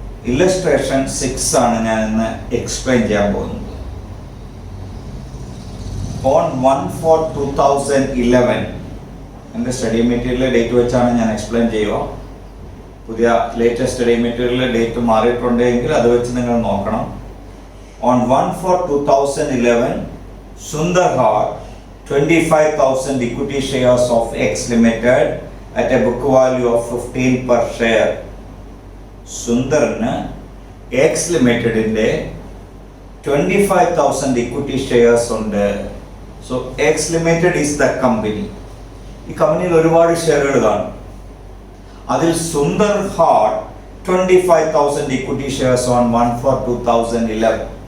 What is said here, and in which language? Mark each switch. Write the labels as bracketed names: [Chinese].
[Malayalam] Illustration 6 ആണ് ഞാൻ ഇന്ന് എക്സ്പ്ലെയിൻ ചെയ്യാൻ പോകുന്നത്. ഓൺ 1/4/2011 എൻ്റെ സ്റ്റഡി മെറ്റീരിയൽ ഡേറ്റ് വെച്ചാണ് ഞാൻ എക്സ്പ്ലെയിൻ ചെയ്യുക. പുതിയ ലേറ്റസ്റ്റ് സ്റ്റഡി മെറ്റീരിയൽ ഡേറ്റ് മാറിയിട്ടുണ്ടെങ്കിൽ അത് വെച്ച് നിങ്ങൾ നോക്കണം. [English] On 1/4/2011, Sundar had 25,000 equity shares of X Limited at a book value of 15 per share. [Malayalam] സുന്ദറിന് X ലിമിറ്റഡിൻ്റെ 25,000 equity shares ഉണ്ട്. [English] So X limited is the company. [Malayalam] ഈ കമ്പനിയിൽ ഒരുപാട് ഷെയറുകൾ കാണും. [English] അതിൽ Sundar had 25,000 equity shares on 1/4/2011.